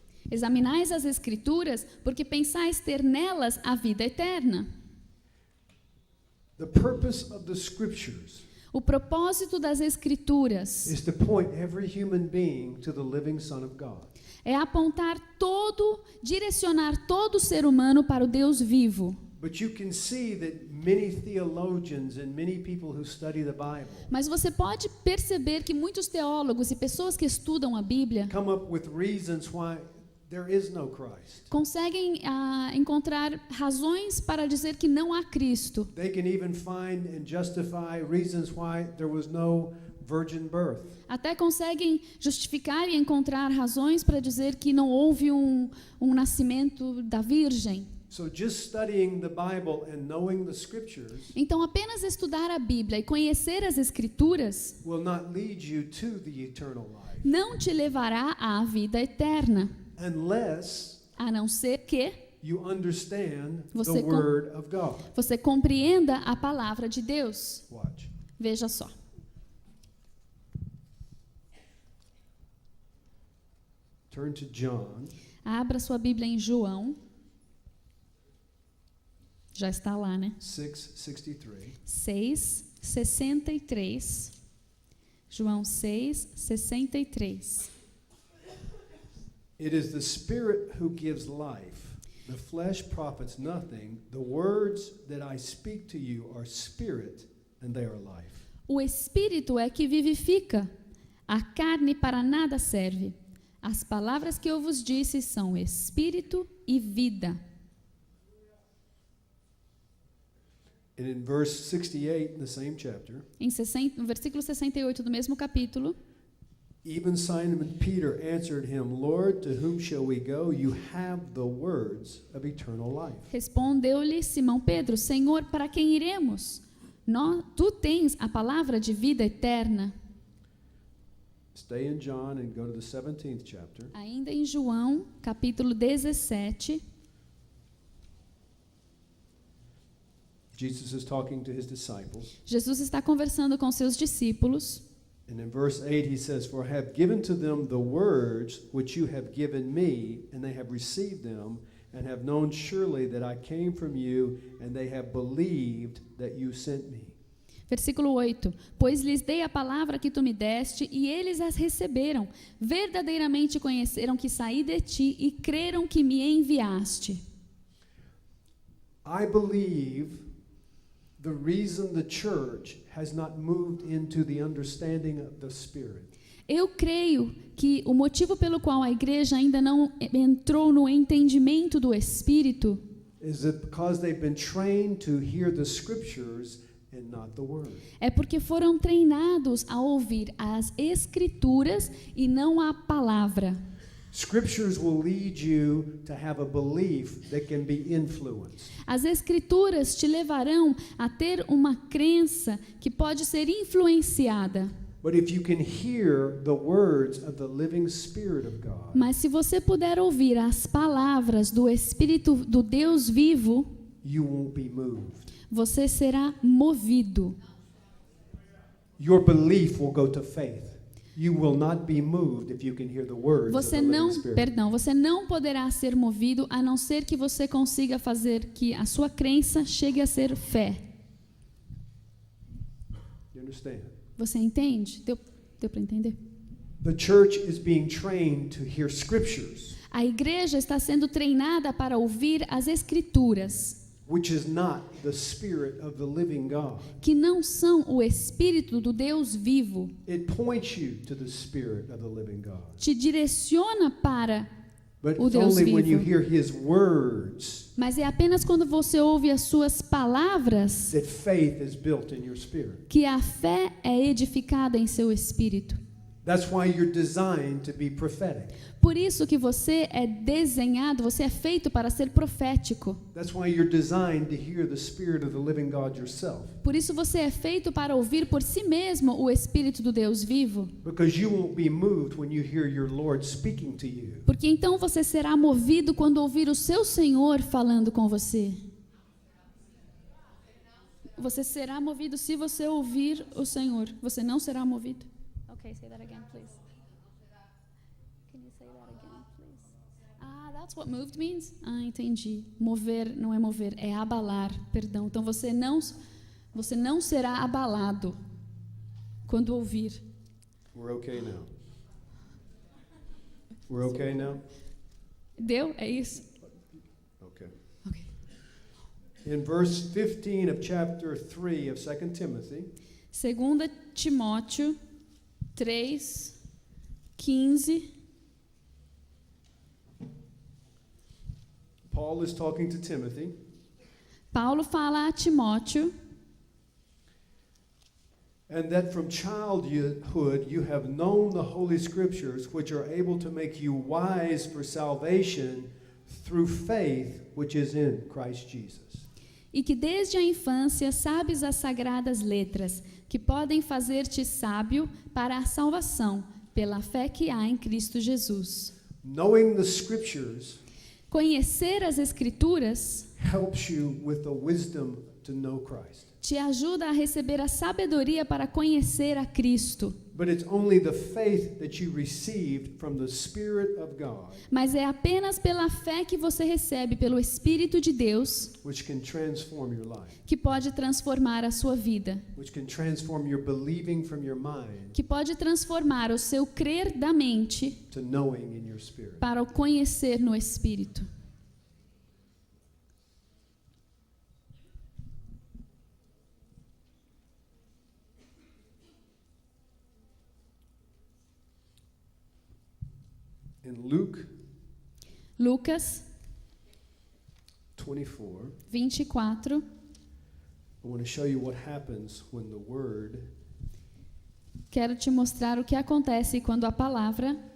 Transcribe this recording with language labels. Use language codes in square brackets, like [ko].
[pt] Examinais as escrituras, porque pensais ter nelas a vida eterna. [en] The purpose of the scriptures [pt] O propósito das escrituras [en] is to point every human being to the living Son of God. [pt] é apontar direcionar todo ser humano para o Deus vivo. [en] But you can see that many theologians and many people who study the Bible [pt] Mas você pode perceber que muitos teólogos e pessoas que estudam a Bíblia [en] come up with reasons why there is no Christ. [pt] conseguem encontrar razões para dizer que não há Cristo. [en] They can even find and justify reasons why there was no virgin birth. [pt] Até conseguem justificar e encontrar razões para dizer que não houve um nascimento da Virgem. [en] So just studying the Bible and knowing the scriptures [pt] Então, apenas estudar a Bíblia e conhecer as Escrituras [en] will not lead you to the eternal life [pt] não te levará à vida eterna, [en] unless [pt] a não ser que [en] you understand [pt] Você [en] the word of God. [pt] você compreenda a palavra de Deus. [en] Watch. [pt] Veja só. [en] Turn to John. [pt] Abra sua Bíblia em João. Já está lá, né? [en] 6:63. [pt] 6:63. João 6:63. [en] It is the Spirit who gives life. The flesh profits nothing. The words that I speak to you are spirit and they are life. [pt] O Espírito é que vivifica. A carne para nada serve. As palavras que eu vos disse são espírito e vida. [en] And in verse 68 in the same chapter, [pt] No versículo 68 do mesmo capítulo, [en] even Simon Peter answered him, Lord, to whom shall we go? You have the words of eternal life. [pt] respondeu-lhe Simão Pedro: Senhor, para quem iremos? Tu tens a palavra de vida eterna. [en] Stay in John and go to the 17th chapter. [pt] Ainda em João, capítulo 17, [en] Jesus is talking to his disciples. [pt] Jesus está conversando com seus discípulos. [en] And in verse 8 he says, For I have given to them the words which you have given me, and they have received them, and have known surely that I came from you, and they have believed that you sent me. [pt] Versículo 8: Pois lhes dei a palavra que tu me deste, e eles as receberam. Verdadeiramente conheceram que saí de ti, e creram que me enviaste. [en] I believe the reason the church has not moved into the understanding of the Spirit [pt] Eu creio que o motivo pelo qual a igreja ainda não entrou no entendimento do Espírito [en] is that because they've been trained to hear the scriptures and not the word. [pt] é porque foram treinados a ouvir as Escrituras e não a palavra. [en] Scriptures will lead you to have a belief that can be influenced. [pt] As Escrituras te levarão a ter uma crença que pode ser influenciada. [en] But if you can hear the words of the living Spirit of God, [pt] Mas se você puder ouvir as palavras do Espírito do Deus vivo, [en] you won't be moved. [pt] você será movido. [en] Your belief will go to faith. You will not be moved if you can hear the words of [pt] Você [en] the living [pt] não, [en] Spirit. [pt] perdão, você não poderá ser movido a não ser que você consiga fazer que a sua crença chegue a ser fé. [en] You understand? [pt] Você entende? Deu para entender? [en] The church is being trained to hear scriptures, [pt] A igreja está sendo treinada para ouvir as escrituras, [en] which is not the Spirit of the living God. [pt] que não são o Espírito do Deus vivo. [en] It points you to the Spirit of the living God. [pt] Te direciona para, [en] But [pt] O [en] it's [pt] Deus [en] only when you [pt] vivo. [en] hear His words [pt] mas é apenas quando você ouve as suas palavras [en] that faith is built in your spirit. [pt] que a fé é edificada em seu espírito. [en] That's why you're designed to be prophetic. [pt] Por isso que você é desenhado, você é feito para ser profético. [en] That's why you're designed to hear the Spirit of the living God yourself. [pt] Por isso você é feito para ouvir por si mesmo o Espírito do Deus vivo. [en] Because you won't be moved when you hear your Lord speaking to you. [pt] Porque então você será movido quando ouvir o seu Senhor falando com você. Você será movido se você ouvir o Senhor. Você não será movido. [en] Okay, say that again, please. Can you say that again, please? Ah, that's what moved means? [pt] Ah, entendi. Mover não é mover, é abalar. Perdão. Então você não será abalado quando ouvir. [en] We're okay now. We're okay now? [pt] Deu? É isso? [en] Okay. [pt] Ok. [en] In verse 15 of chapter 3 of 2 Timothy, [pt] 2 Timóteo 3, 15. [en] Paul is talking to Timothy, [pt] Paulo fala a Timóteo [en] and that from childhood you have known the Holy Scriptures, which are able to make you wise for salvation through faith which is in Christ Jesus. [pt] e que desde a infância sabes as sagradas letras, que podem fazer-te sábio para a salvação, pela fé que há em Cristo Jesus. [en] Knowing the Scriptures [pt] Conhecer as Escrituras [en] helps you with the wisdom to know Christ. [pt] te ajuda a receber a sabedoria para conhecer a Cristo. [en] But it's only the faith that you received from the Spirit of God [pt] Mas é apenas pela fé que você recebe pelo Espírito de Deus [en] which can transform your life, [pt] que pode transformar a sua vida, [en] which can transform your believing from your mind [pt] que pode transformar o seu crer da mente [en] to knowing in your spirit. [pt] para o conhecer no Espírito. [en] In Luke [pt] Lucas [en] 24, [pt] 24. [en] I want to show you what happens when the Word [pt] Quero te mostrar o que acontece quando a palavra